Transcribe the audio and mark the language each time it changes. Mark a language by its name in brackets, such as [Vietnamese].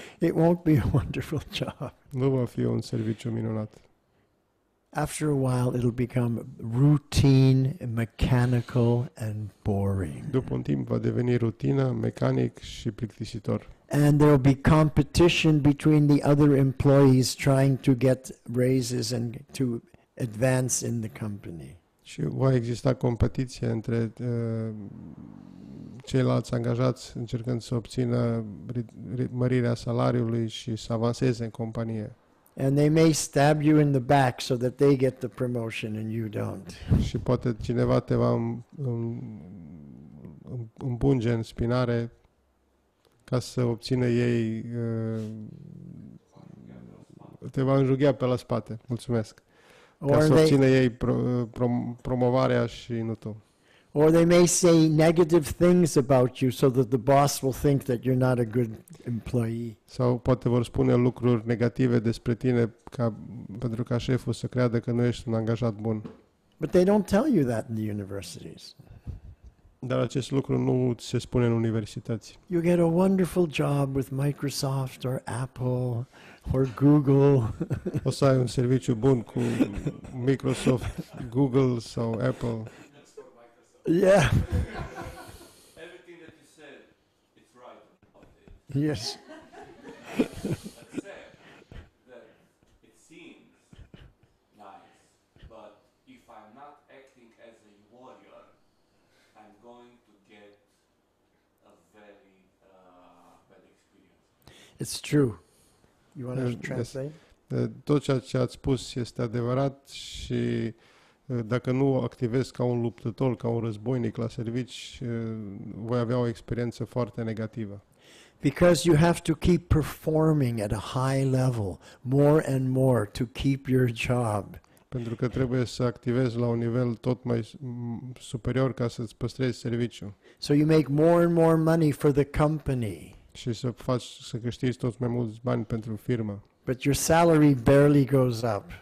[English] It won't be a wonderful job. [Romanian] Nu va fi un serviciu minunat. [English] After a while, it'll become routine, mechanical, and boring. [Romanian] După un timp va deveni rutină, mecanic și plictisitor. [English] And there will be competition between the other employees trying to get raises and to advance in the company. [Romanian] Și va exista competiție între ceilalți angajați încercând să obțină mărirea salariului și să avanseze în companie. [English] And they may stab you in the back so that they get the promotion and you don't. [Romanian] Și poate cineva te va îmbunge în spinare ca să obțină ei, te va înjughea pe la spate. Mulțumesc. Ca să obțină ei promovarea și nu tu. [English] Or they may say negative things about you so that the boss will think that you're not a good employee. [Romanian] Sau poate vor spune lucruri negative despre tine pentru ca șeful să creadă că nu ești un angajat bun. [English] But they don't tell you that in the universities. [Romanian] Dar acest lucru nu se spune în universități. [English] You get a wonderful job with Microsoft or Apple or Google. [Romanian] O să ai un serviciu bun cu Microsoft, Google sau Apple. [English] Yeah. Everything that you said, it's right. Yes. Except that it seems nice, but if I'm not acting as a warrior, I'm going to get a very bad experience. It's true. You want to Yes. translate? [Romanian] Tot ceea ce ați spus este adevărat și dacă nu activezi ca un luptător, ca un războinic la servici, voi avea o experiență foarte negativă. [English] Because you have to keep performing at a high level, more and more, to keep your job. [Romanian] Pentru că trebuie să activezi la un nivel tot mai superior ca să-ți păstrezi serviciul. [English] So you make more and more money for the company, [Romanian] Și să câștigi tot mai mulți bani pentru firmă. [English] but your salary barely goes up.